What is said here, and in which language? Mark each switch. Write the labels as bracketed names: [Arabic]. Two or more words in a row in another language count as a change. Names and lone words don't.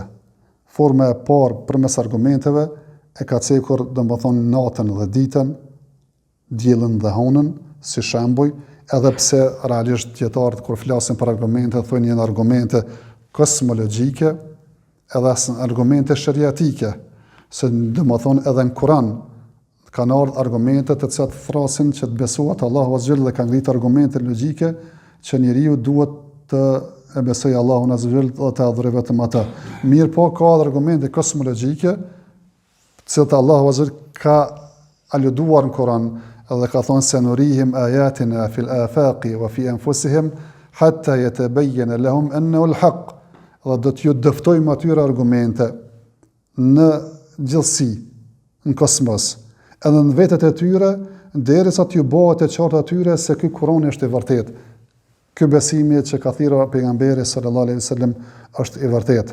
[Albanian] Forma e parë përmes argumenteve e ka cekur domethënë natën dhe ditën, diellin dhe honën si shembuj, edhe pse realisht dietarët kur flasin për argumente thonë janë argumente kosmologjike, edhe argumente shariatike, se domethënë edhe në Kur'an kanë ardhur argumente të cilat thrasin që të besohet Allahu [Arabic] عز وجل [Albanian] dhe kanë ngritur argumente logjike që njeriu duhet të e besojë Allahun [Arabic] عز وجل [Albanian] dhe të adhurojë vetëm atë. Mirë po ka argumente kosmologjike, të cilat Allahu [Arabic] عز وجل [Albanian] ka aluduar në Kur'an edhe ka thonë se [Arabic] نريهم آياتنا في الآفاق وفي أنفسهم حتى يتبين لهم أنه الحق. [Albanian] Dhe do t'ju dëftojmë atyre argumente në gjithësi, në kosmos, edhe në vetët e tyre, derisa t'ju bëhet e qartë atyre se ky Kur'an është i vërtet. Ky besimi që ka thirrur pejgamberi [Arabic] صلى الله عليه وسلم [Albanian] është i vërtet.